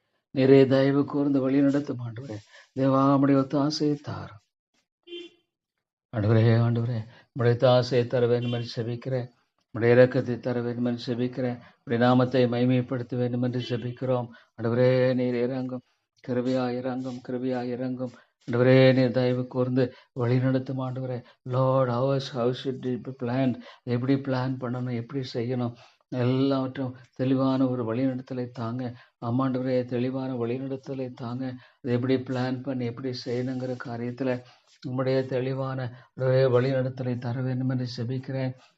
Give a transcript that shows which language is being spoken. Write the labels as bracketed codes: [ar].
[ta] நிறைய தயவு கூர்ந்து வழி நடத்தும் ஆண்டவரே. தேவா, உம்முடைய ஒத்தாசையை தாரும் ஆண்டவரே. உம்முடைய ஒத்தாசையை தர வேண்டும் என்று ஜெபிக்கிறேன். உடைய இரக்கத்தை தர வேண்டும் என்று ஜெபிக்கிறேன். உடைய நாமத்தை மகிமைப்படுத்த வேண்டும் என்று ஜெபிக்கிறோம். ஆண்டவரே, நீர் இறங்கும் கிருபையாய் இறங்கும் ஆண்டவரே. நீர் தயவு கூர்ந்து வழி நடத்தும் ஆண்டவரே. [en] Lord, how should it be planned? [ta] எப்படி பிளான் பண்ணணும், எப்படி செய்யணும், எல்லாவற்றும் தெளிவான ஒரு வழிநடத்தலை தாங்க. ஆமாண்டவரே, தெளிவான வழிநடத்தலை தாங்க. அதை எப்படி பிளான் பண்ணி எப்படி செய்யணுங்கிற காரியத்தில் உம்முடைய தெளிவான வழிநடத்தலை தர வேண்டும் என்று ஜெபிக்கிறேன்.